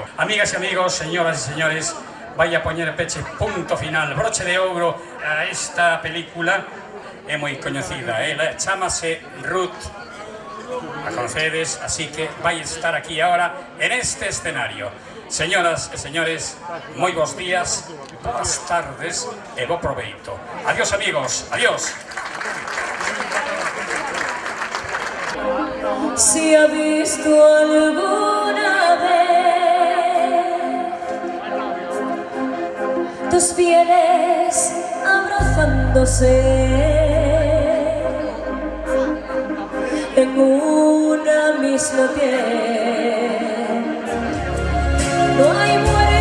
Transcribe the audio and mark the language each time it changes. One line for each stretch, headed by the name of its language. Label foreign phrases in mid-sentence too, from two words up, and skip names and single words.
Galician: Amigas e amigos, señoras e señores, vai a poñer peche punto final, broche de ouro a esta película. É moi coñecida, ela chamase Ruth, a conocedes, así que vai estar aquí
Spanish: ahora en este
Galician: escenario. Señoras e señores, moi bons días, boas tardes e bo proveito. Adiós amigos, adiós.
Spanish: Si ha visto alguna vez tus pieles abrazándose en una misma piel, no hay